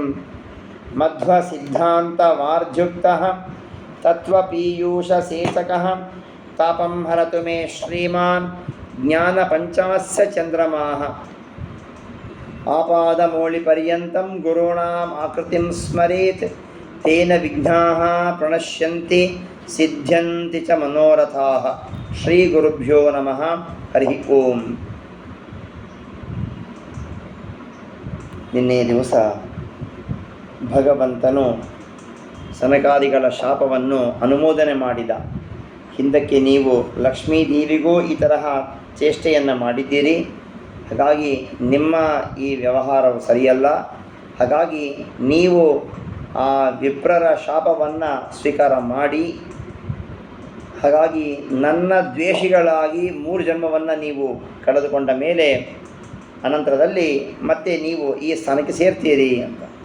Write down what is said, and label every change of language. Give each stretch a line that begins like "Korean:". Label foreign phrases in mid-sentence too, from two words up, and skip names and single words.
Sanskrit: ಮಧ್ವ ಸಿದ್ಧಾಂತ ವಾರ್ಜುಕ್ತಃ ತತ್ವಪೀಯೂಷಸೇಚಕಃ ತಾಪಂ ಹರತು ಮೇ ಶ್ರೀಮಾನ್ ಜ್ಞಾನಪಂಚಾಸ್ಯ ಚಂದ್ರಮಾಃ. ಆಪಾದಮೌಳಿಪರ್ಯಂತಂ ಗುರುಣಾಂ ಆಕೃತಿಂ ಸ್ಮರೇತ್ ತೇನ ವಿಘ್ನಾಃ ಪ್ರಣಶ್ಯಂತಿ ಸಿದ್ಧ್ಯಂತಿ ಚ ಮನೋರಥಾಃ. ಶ್ರೀ ಗುರುಭ್ಯೋ ನಮಃ. ಹರಿ ಓಂ.
Kannada: ನಿನ್ನೆ ದಿವಸ ಭಗವಂತನು ಸನಕಾದಿಗಳ ಶಾಪವನ್ನು ಅನುಮೋದನೆ ಮಾಡಿದ. ಹಿಂದಕ್ಕೆ ನೀವು ಲಕ್ಷ್ಮೀ ದೇವಿಗೂ ಈ ತರಹ ಚೇಷ್ಟೆಯನ್ನು ಮಾಡಿದ್ದೀರಿ, ಹಾಗಾಗಿ ನಿಮ್ಮ ಈ ವ್ಯವಹಾರವು ಸರಿಯಲ್ಲ, ಹಾಗಾಗಿ ನೀವು ಆ ವಿಪ್ರರ ಶಾಪವನ್ನು ಸ್ವೀಕಾರ ಮಾಡಿ, ಹಾಗಾಗಿ ನನ್ನ ದ್ವೇಷಿಗಳಾಗಿ 3 ಜನ್ಮವನ್ನು ನೀವು ಕಳೆದುಕೊಂಡ ಮೇಲೆ ಅನಂತರದಲ್ಲಿ ಮತ್ತೆ ನೀವು ಈ ಸ್ಥಾನಕ್ಕೆ ಸೇರ್ತೀರಿ ಅಂತ.